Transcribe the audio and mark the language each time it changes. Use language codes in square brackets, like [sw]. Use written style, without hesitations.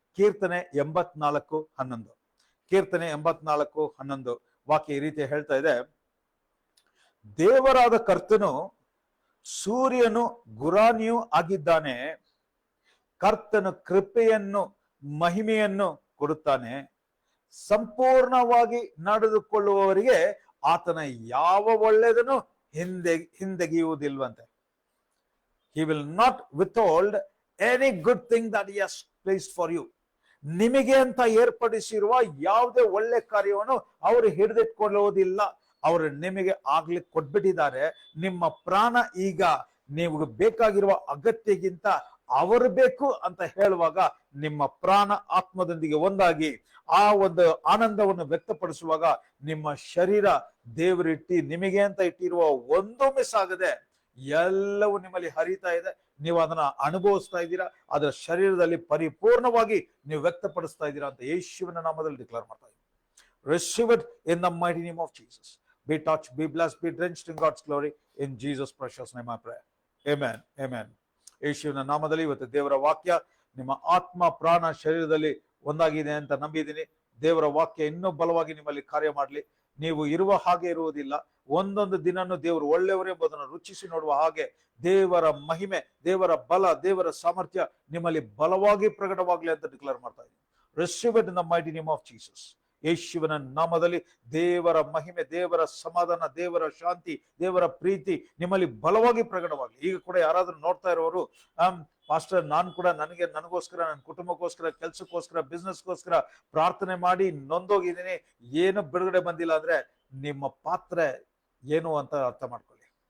[kn] ಕೀರ್ತನೆ 84:11. ಕೀರ್ತನೆ 84:11 ವಾಕ್ಯ ಈ ರೀತಿ ಹೇಳ್ತಾ ಇದೆ, ದೇವರಾದ ಕರ್ತನು ಸೂರ್ಯನು ಗುರಾಣಿಯೂ ಆಗಿದ್ದಾನೆ, ಕರ್ತನು ಕೃಪೆಯನ್ನು ಮಹಿಮೆಯನ್ನು ಕೊಡುತ್ತಾನೆ, ಸಂಪೂರ್ಣವಾಗಿ ನಡೆದುಕೊಳ್ಳುವವರಿಗೆ ಆತನ ಯಾವ ಒಳ್ಳೆಯದನ್ನು ಹಿಂದೆಗೆಯುವುದಿಲ್ವಂತೆ. [en] He will not withhold any good thing that he has placed for you. [kn] ನಿಮಗೆ ಅಂತ ಏರ್ಪಡಿಸಿರುವ ಯಾವುದೇ ಒಳ್ಳೆ ಕಾರ್ಯವನ್ನು ಅವರು ಹಿಡಿದಿಟ್ಕೊಳ್ಳುವುದಿಲ್ಲ. ಅವರು ನಿಮಗೆ ಆಗ್ಲಿಕ್ಕೆ ಕೊಟ್ಬಿಟ್ಟಿದ್ದಾರೆ. ನಿಮ್ಮ ಪ್ರಾಣ ಈಗ ನೀವು ಬೇಕಾಗಿರುವ ಅಗತ್ಯಕ್ಕಿಂತ ಅವರು ಬೇಕು ಅಂತ ಹೇಳುವಾಗ ನಿಮ್ಮ ಪ್ರಾಣ ಆತ್ಮದೊಂದಿಗೆ ಒಂದಾಗಿ ಆ ಒಂದು ಆನಂದವನ್ನು ವ್ಯಕ್ತಪಡಿಸುವಾಗ ನಿಮ್ಮ ಶರೀರ ದೇವರಿಟ್ಟಿ ನಿಮಗೆ ಅಂತ ಇಟ್ಟಿರುವ ಒಂದು ಮಿಸ್ ಆಗದೆ ಎಲ್ಲವೂ ನಿಮ್ಮಲ್ಲಿ ಹರಿತಾ ಇದೆ. ನೀವು ಅದನ್ನ ಅನುಭವಿಸ್ತಾ ಇದ್ದೀರಾ, ಅದರ ಶರೀರದಲ್ಲಿ ಪರಿಪೂರ್ಣವಾಗಿ ನೀವು ವ್ಯಕ್ತಪಡಿಸ್ತಾ ಇದ್ದೀರಾ ಅಂತ ಯೇಸುವಿನ ನಾಮದಲ್ಲಿ ಡಿಕ್ಲೇರ್ ಮಾಡ್ತಾ ಇದ್ದೀವಿ. [en] Receive it in the mighty name of Jesus. Be touched, be blessed, be drenched in God's glory. In Jesus' precious name I pray. Amen. Amen. [kn] ಯೇಸುವಿನ ನಾಮದಲ್ಲಿ ಇವತ್ತು ದೇವರ ವಾಕ್ಯ ನಿಮ್ಮ ಆತ್ಮ ಪ್ರಾಣ ಶರೀರದಲ್ಲಿ ಒಂದಾಗಿದೆ ಅಂತ ನಂಬಿದ್ದೀನಿ. ದೇವರ ವಾಕ್ಯ ಇನ್ನೂ ಬಲವಾಗಿ ನಿಮ್ಮಲ್ಲಿ ಕಾರ್ಯ ಮಾಡಲಿ. ನೀವು ಇರುವ ಹಾಗೆ ಇರುವುದಿಲ್ಲ. ಒಂದೊಂದು ದಿನನೂ ದೇವರು ಒಳ್ಳೆಯವರು ಎಂಬುದನ್ನು ರುಚಿಸಿ ನೋಡುವ ಹಾಗೆ ದೇವರ ಮಹಿಮೆ, ದೇವರ ಬಲ, ದೇವರ ಸಾಮರ್ಥ್ಯ ನಿಮ್ಮಲ್ಲಿ ಬಲವಾಗಿ ಪ್ರಕಟವಾಗಲಿ ಅಂತ ಡಿಕ್ಲೇರ್ ಮಾಡ್ತಾ ಇದ್ದೀನಿ. [en] Receive it in the mighty name of Jesus. [kn] ಯೇಸುವಿನ ನಾಮದಲ್ಲಿ ದೇವರ ಮಹಿಮೆ, ದೇವರ ಸಮಾಧಾನ, ದೇವರ ಶಾಂತಿ, ದೇವರ ಪ್ರೀತಿ ನಿಮ್ಮಲ್ಲಿ ಬಲವಾಗಿ ಪ್ರಕಟವಾಗಲಿ. ಈಗ ಕೂಡ ಯಾರಾದ್ರೂ ನೋಡ್ತಾ ಇರೋರು, ಪಾಸ್ಟರ್ ನಾನು ಕೂಡ ನನಗೋಸ್ಕರ, ನನ್ನ ಕುಟುಂಬಕ್ಕೋಸ್ಕರ, ಕೆಲ್ಸಕ್ಕೋಸ್ಕರ, ಬಿಸ್ನೆಸ್ಗೋಸ್ಕರ ಪ್ರಾರ್ಥನೆ ಮಾಡಿ ನೊಂದೋಗಿದ್ದೀನಿ, ಏನು ಬಿಡುಗಡೆ ಬಂದಿಲ್ಲ ಅಂದ್ರೆ ನಿಮ್ಮ ಪಾತ್ರೆ ಏನು ಅಂತ ಅರ್ಥ ಮಾಡ್ಕೊಳ್ಳಿ.